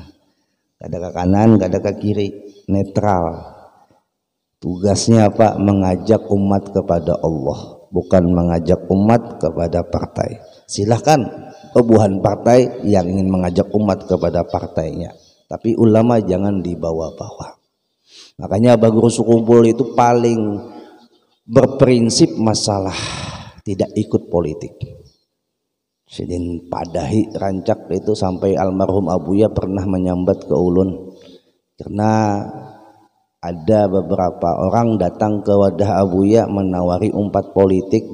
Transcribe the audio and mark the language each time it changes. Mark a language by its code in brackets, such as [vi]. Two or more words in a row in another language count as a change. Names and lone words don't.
[bjn] Kada ke kanan, kada ke kiri, netral. [id] Tugasnya apa? Mengajak umat kepada Allah, bukan mengajak umat kepada partai. Silahkan kebuhan partai yang ingin mengajak umat kepada partainya, tapi ulama jangan dibawa-bawa. Makanya Abah Guru Sekumpul itu paling berprinsip masalah tidak ikut politik. [bjn] Sidin padahi rancak itu sampai almarhum Abuya pernah menyambat ke ulun, karena ada beberapa orang datang ke wadah Abuya menawari umpat politik.